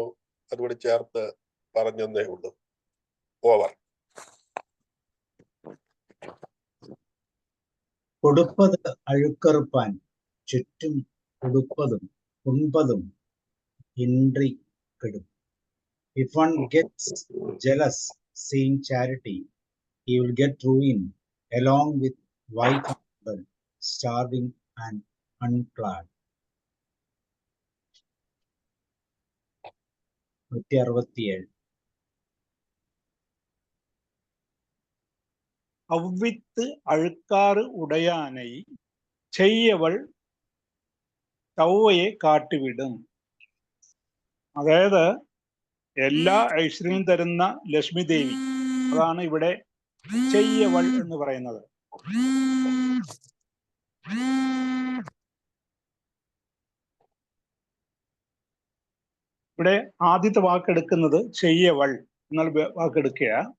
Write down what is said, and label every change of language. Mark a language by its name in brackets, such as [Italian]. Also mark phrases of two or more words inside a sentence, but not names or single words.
[Malayalam] അതുകൂടി ചേർത്ത് പറഞ്ഞേ ഉള്ളൂ. ഓവർ. [Tamil] கொடுப்பது அழுக்கறுப்பான் சுற்றம் உடுப்பதும் உண்பதும் இன்றி கெடும். [English] If one gets jealous seeing charity, he will get ruin along with wife and children, starving and unclad. 167. [Tamil] அவ்வித்து அழுக்காறு உடையானை செய்யவள் தவ்வையை காட்டிவிடும். [Malayalam] അതായത് എല്ലാ ഐശ്വര്യവും തരുന്ന ലക്ഷ്മി ദേവി, അതാണ് ഇവിടെ ചെയ്യവൾ എന്ന് പറയുന്നത്. ഇവിടെ ആദ്യത്തെ വാക്കെടുക്കുന്നത് ചെയ്യവൾ എന്നുള്ള വാക്കെടുക്കുക.